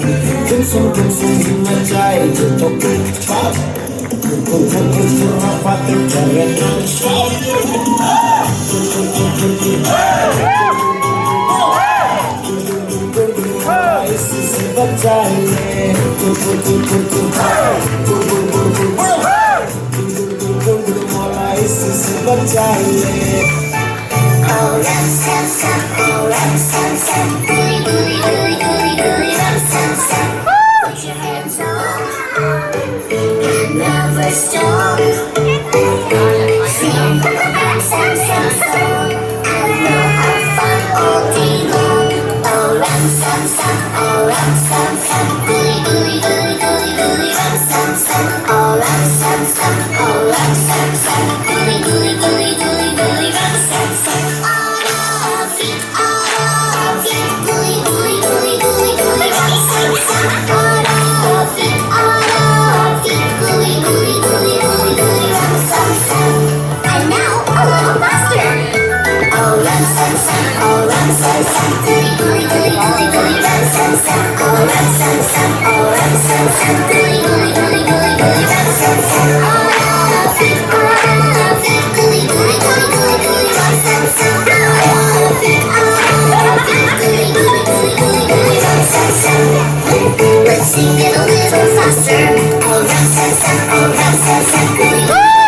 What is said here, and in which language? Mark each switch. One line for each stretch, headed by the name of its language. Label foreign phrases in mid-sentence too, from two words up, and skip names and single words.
Hindi: गुमसुम मचाए तो कुछ बात रात करे इससे बचाइए मौला इससे बचाइए।
English: oh ram sam sam, oh ram sam sam, gooey gooey gooey gooey gooey ram sam sam. Put your hands up and never stop. Sing ram sam sam song and we'll have fun all day long. Oh ram sam sam, oh ram sam sam, gooey gooey gooey gooey gooey ram sam sam. Oh ram sam sam, oh ram sam sam, gooey gooey gooey gooey gooey ram sam sam. And now a little faster. Oh ram sam sam, oh ram sam sam, gooey gooey gooey gooey gooey ram sam sam. Oh ram sam sam, oh ram sam sam, gooey gooey gooey gooey gooey ram sam sam. Oh love it, gooey gooey gooey gooey gooey ram sam sam. Oh love it, gooey gooey gooey gooey gooey ram sam sam. Let's sing it a little faster. Oh ram sam sam, oh ram sam sam, gooey gooey.